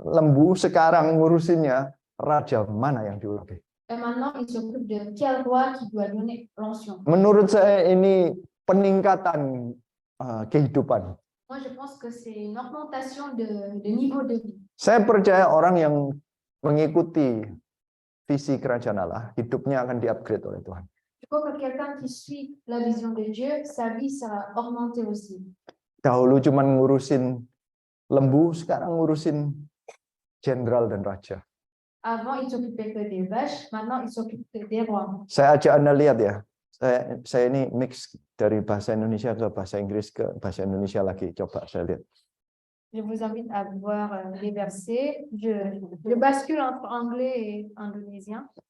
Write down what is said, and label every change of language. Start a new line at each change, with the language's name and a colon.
Indonesian: Lembu, sekarang ngurusinnya raja mana yang diurapi.
French: Et maintenant, il s'occupe de quel roi qui doit donner l'onction.
Indonesian: Menurut saya ini peningkatan kehidupan.
French: Moi, je pense que c'est une augmentation de niveau de vie.
Indonesian: Saya percaya orang yang mengikuti visi kerajaan Allah, hidupnya akan di-upgrade oleh Tuhan.
French: Je crois que quelqu'un qui suit la vision de Dieu, sa vie sera augmentée aussi.
Indonesian: Dahulu cuma ngurusin lembu, sekarang ngurusin jenderal dan raja.
French: Avant, il s'occupait que des vaches, maintenant, il s'occupe des rois.
Indonesian: Saya ajak Anda lihat ya. Saya ini mix dari bahasa Indonesia ke bahasa Inggris ke bahasa Indonesia lagi. Coba saya lihat.
French: Je vous invite à voir les versets. Je bascule entre anglais et indonésien.